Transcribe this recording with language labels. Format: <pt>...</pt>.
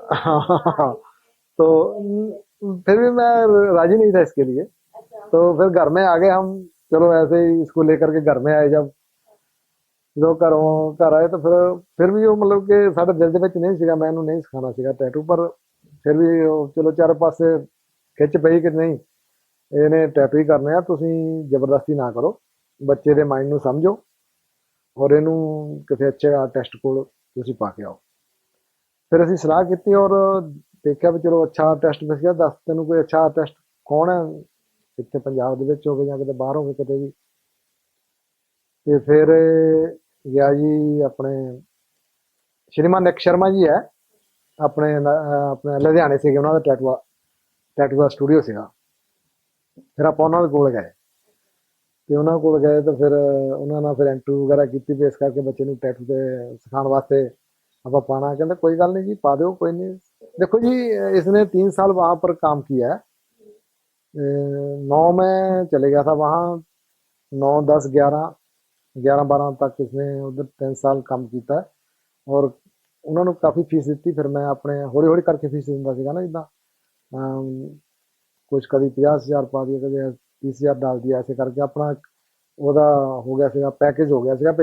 <hi>हाँ तो फिर भी मैं राजी नहीं था इसके लिए। तो फिर घर में आ गए हम, चलो ऐसे ही इसको लेकर के घर में आए। जब जो घर आए तो फिर भी वो मतलब कि साढ़े दिल</hi> <pa>ਦੇ ਵਿੱਚ ਨਹੀਂ ਸੀਗਾ, ਮੈਂ ਇਹਨੂੰ ਨਹੀਂ ਸਿਖਾਉਣਾ ਸੀਗਾ ਟੈਟੂ। ਪਰ ਫਿਰ ਵੀ ਚਲੋ ਚਾਰ ਪਾਸੇ ਖਿੱਚ ਪਈ ਕਿ ਨਹੀਂ ਇਹਨੇ ਟੈਟੂ ਹੀ ਕਰਨੇ ਆ, ਤੁਸੀਂ ਜ਼ਬਰਦਸਤੀ ਨਾ ਕਰੋ, ਬੱਚੇ ਦੇ ਮਾਈਂਡ ਨੂੰ ਸਮਝੋ ਔਰ ਇਹਨੂੰ ਕਿਸੇ ਅੱਛੇ ਆਰਟਿਸਟ ਕੋਲ ਤੁਸੀਂ ਪਾ ਕੇ ਆਓ। ਫਿਰ ਅਸੀਂ ਸਲਾਹ ਕੀਤੀ ਔਰ ਦੇਖਿਆ ਵੀ ਚਲੋ ਅੱਛਾ ਆਰਟਿਸਟ ਮਿਲ ਗਿਆ। ਦੱਸ ਤੈਨੂੰ ਕੋਈ ਅੱਛਾ ਆਰਟਿਸਟ ਕੌਣ ਹੈ, ਇੱਥੇ ਪੰਜਾਬ ਦੇ ਵਿੱਚ ਹੋਵੇ ਜਾਂ ਕਿਤੇ ਬਾਹਰ ਹੋਵੇ ਕਿਤੇ ਵੀ। ਤੇ ਫਿਰ ਗਿਆ ਜੀ ਆਪਣੇ ਸ਼੍ਰੀਮਾਨ ਨਿਕ ਸ਼ਰਮਾ ਜੀ ਹੈ ਆਪਣੇ ਲੁਧਿਆਣੇ ਸੀਗੇ, ਉਹਨਾਂ ਦਾ ਟੈਟੂ ਦਾ ਸਟੂਡੀਓ ਸੀਗਾ। ਫਿਰ ਆਪਾਂ ਉਹਨਾਂ ਦੇ ਕੋਲ ਗਏ ਤੇ ਉਹਨਾਂ ਕੋਲ ਗਏ ਤਾਂ ਫਿਰ ਉਹਨਾਂ ਨਾਲ ਫਿਰ ਇੰਟਰਵਿਊ ਵਗੈਰਾ ਕੀਤੀ ਵੀ ਇਸ ਕਰਕੇ ਬੱਚੇ ਨੂੰ ਟੈਟੂ ਤੇ ਸਿਖਾਉਣ ਵਾਸਤੇ ਆਪਾਂ पाना।</pa> <hi>कहते कोई गल नहीं जी पा दो, कोई नहीं। देखो जी इसने 3 साल वहाँ पर काम किया है। 9 में चले गया था वहाँ, 9, 10, 11</hi> <pa>11-12 ਤੱਕ ਇਸਨੇ ਉਧਰ 3 ਸਾਲ ਕੰਮ ਕੀਤਾ ਔਰ ਉਹਨਾਂ ਨੂੰ ਕਾਫੀ ਫੀਸ ਦਿੱਤੀ। ਫਿਰ ਮੈਂ ਆਪਣੇ ਹੌਲੀ ਹੌਲੀ ਕਰਕੇ ਫੀਸ ਦਿੰਦਾ ਸੀਗਾ ਨਾ, ਜਿੱਦਾਂ ਕੁਛ ਕਦੀ 50,000 ਪਾ ਦਿਆ, ਕਦੇ 30,000 ਡਾਲ ਦਿਆ, ਐਸੇ ਕਰਕੇ ਆਪਣਾ ਉਹਦਾ ਹੋ ਗਿਆ ਸੀਗਾ, ਪੈਕੇਜ ਹੋ ਗਿਆ ਸੀਗਾ।</pa>